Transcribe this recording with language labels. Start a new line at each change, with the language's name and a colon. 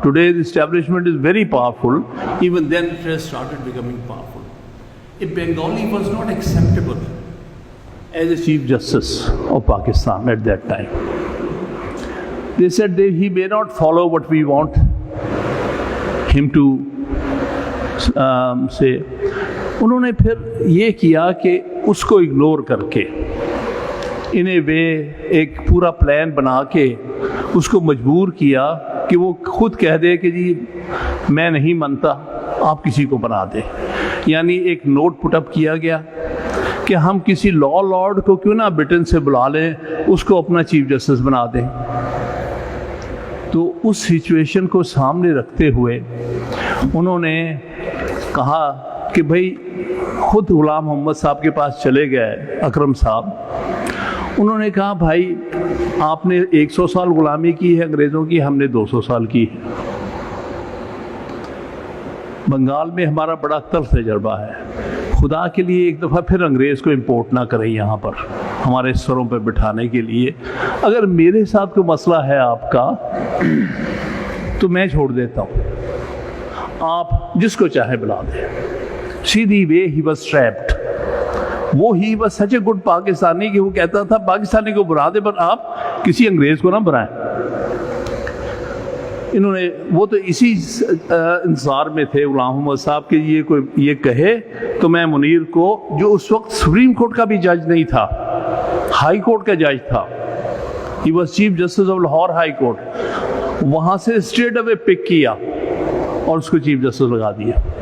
English: Today the establishment is very powerful. Even then it has started becoming powerful. A Bengali was not acceptable as a Chief Justice of Pakistan at that time. They said that he may not follow what we want him to say.
Urdu: انہوں نے پھر یہ کیا کہ اس کو ignore کر کے
English: in a way
Urdu: ایک پورا پلان بنا کے اس کو مجبور کیا کہ وہ خود کہہ دے کہ جی میں نہیں مانتا، آپ کسی کو بنا دیں. یعنی ایک نوٹ پٹ اپ کیا گیا کہ ہم کسی لا لارڈ کو کیوں نہ بریٹن سے بلا لیں، اس کو اپنا چیف جسٹس بنا دیں. تو اس سچویشن کو سامنے رکھتے ہوئے انہوں نے کہا کہ بھائی خود غلام محمد صاحب کے پاس چلے گئے اکرم صاحب. انہوں نے کہا بھائی آپ نے 100 سال غلامی کی ہے انگریزوں کی، ہم نے 200 سال کی ہے. بنگال میں ہمارا بڑا تلخ تجربہ ہے. خدا کے لیے ایک دفعہ پھر انگریز کو امپورٹ نہ کریں یہاں پر ہمارے سروں پہ بٹھانے کے لیے. اگر میرے ساتھ کوئی مسئلہ ہے آپ کا تو میں چھوڑ دیتا ہوں، آپ جس کو چاہے بلا دیں.
English: See the way he was trapped.
Urdu: وہ ہی
English: was such a good
Urdu: Pakistani کہ وہ کہتا تھا پاکستانی کو بنا دے پر آپ کسی انگریز کو نہ بنائیں. انہوں نے وہ تو اسی انتظار میں تھے غلام محمد صاحب کہ یہ کوئی یہ کہے تو میں منیر کو، جو اس وقت سپریم کورٹ کا بھی جج نہیں تھا، ہائی کورٹ کا جج تھا،
English: he was
Urdu: chief justice of Lahore high court, وہاں سے اسٹریٹ اوے پک کیا اور اس کو چیف جسٹس لگا دیا.